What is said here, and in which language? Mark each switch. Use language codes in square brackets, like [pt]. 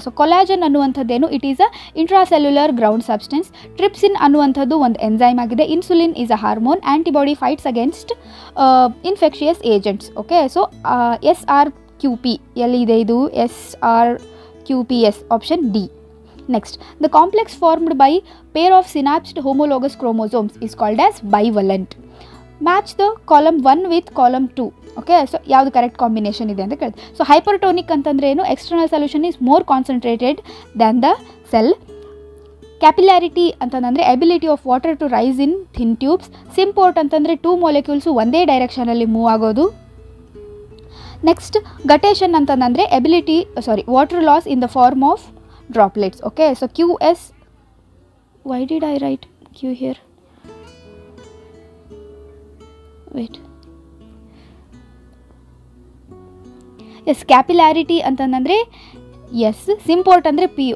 [kn] So collagen ಅನ್ನುವಂಥದ್ದೇನು? [en] It is a intracellular ground substance. [kn] Trypsin ಅನ್ನುವಂಥದ್ದು ಒಂದು enzyme ಆಗಿದೆ. [en] Insulin is a hormone. Antibody fights against infectious agents. [kn] Okay, so SRQP ಎಲ್ಲಿದೆ ಇದು? SRQPS option D. [en] Next, the complex formed by pair of synapsed homologous chromosomes is called as bivalent. Match the column 1 with column 2. [kn] Okay, so ಯಾವುದು correct combination ಇದೆ ಅಂತ ಕೇಳಿದೆ. So ಹೈಪರ್ಟೋನಿಕ್ ಅಂತಂದ್ರೆ ಏನು? [en] External solution is more concentrated than the cell. Capillarity ಅಂತಂದರೆ ability of water to rise in thin tubes. [kn] ಸಿಂಪೋರ್ಟ್ ಅಂತಂದರೆ 2 molecules ಒಂದೇ ಡೈರೆಕ್ಷನಲ್ಲಿ move ಆಗೋದು. [en] Next, guttation ಅಂತಂದರೆ ability water loss in the form of droplets. Okay, so QS, why did I write Q here? Wait, yes, capillarity ಅಂತಂದ್ರೆ yes, symport ಅಂದ್ರೆ P.